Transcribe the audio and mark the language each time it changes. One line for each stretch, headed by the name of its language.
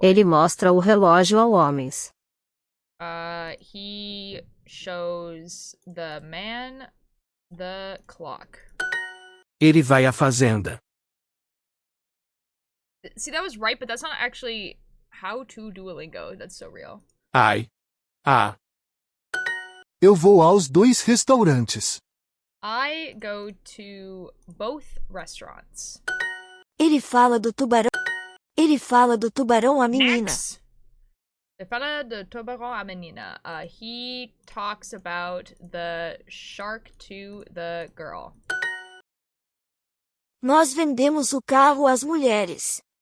Portuguese: Ele mostra o relógio ao homens.
English: He shows the man the clock.
Portuguese: Ele vai à fazenda.
English: See, that was right, but that's not actually how to Duolingo. That's so real. Ai. Ah.
Portuguese: Eu vou aos 2 restaurantes.
English: I go to both restaurants.
Portuguese: Ele fala do tubarão. Ele fala do tubarão à menina.
English: Next.
Portuguese: Ele fala do tubarão à menina.
English: He talks about the shark to the girl.
Portuguese: Nós vendemos o carro às mulheres.